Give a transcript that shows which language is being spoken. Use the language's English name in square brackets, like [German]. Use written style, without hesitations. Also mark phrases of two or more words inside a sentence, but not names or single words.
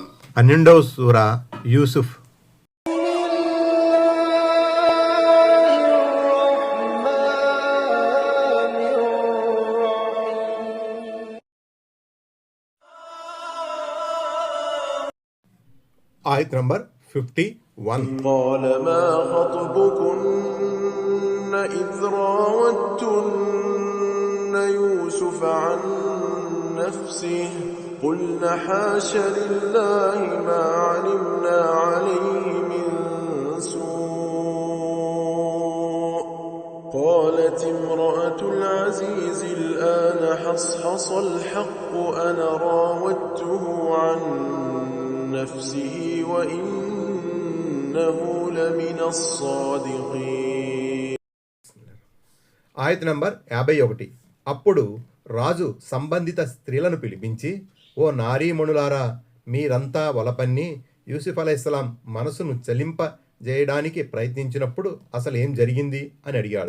[Telugu] 12వ సూరా యూసుఫ్. ఆయత్ నంబర్ 51. [Arabic] قال ما خطبكن إذ راوتن يوسف عن نفسه قلن حاش لله ما علمنا عليه من سوء قالت امرأة العزيز الآن حصحص الحق أنا راودته عن نفسه وإنه لمن الصادقين. [Telugu] ఆయత్ నంబర్ 51. అప్పుడు రాజు సంబంధిత స్త్రీలను పిలిపించి, ఓ నారీమణులారా, మీరంతా వలపన్ని యూసుఫ్ అలైహిస్సలాం మనసును చలింపజేయడానికి ప్రయత్నించినప్పుడు అసలు ఏం జరిగింది అని అడిగాడు.